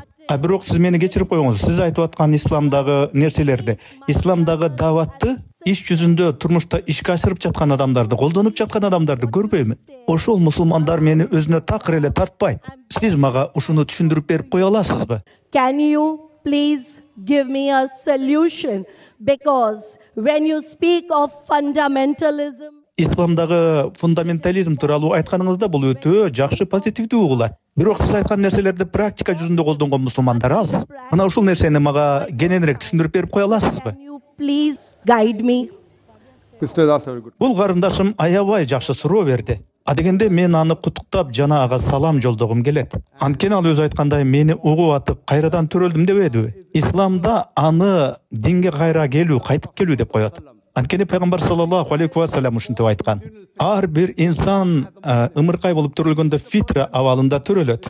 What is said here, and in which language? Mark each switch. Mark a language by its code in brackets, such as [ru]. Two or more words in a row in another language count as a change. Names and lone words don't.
[ky] Бирок сиз мени кечирип коюңуз. Сиз айтып аткан исламдагы нерселерди, исламдагы даватты иш жүзүндө турмушта ишке ашырып жаткан адамдарды, колдонуп жаткан адамдарды көрбөймүн. Ошол мусулмандар мени өзүнө такыр эле тартпайт. Сиз мага ушуну түшүндүрүп берип кое аласызбы? [en] Can you please give me a solution? Because when you speak of fundamentalism, [ky] Исламдагы фундаментализм тууралуу айтканыңызда бул өтө жакшы, позитивдүү угулат. Бирок сиз айткан нерселерди практика жүзүндө колдонгон мусулмандар аз. Мына ушул нерсени мага кененирээк түшүндүрүп берип кое аласызбы? [en] can you please guide me? [ky] Бул карындашым аябай жакшы суроо берди. Адегенде мен аны куттуктап жана ага салам жолдогум келет. Анткени ал өзү айткандай мени угуп атып кайрадан төрөлдүм дебедиби? Исламда аны динге кайра келүү, кайтып келүү деп коет. Анткени пайгамбар [ar] صلى الله عليه وسلم [ky] ушинтип айткан. Ар бир инсан ымыркай болуп төрөлгөндө фитра абалында төрөлөт.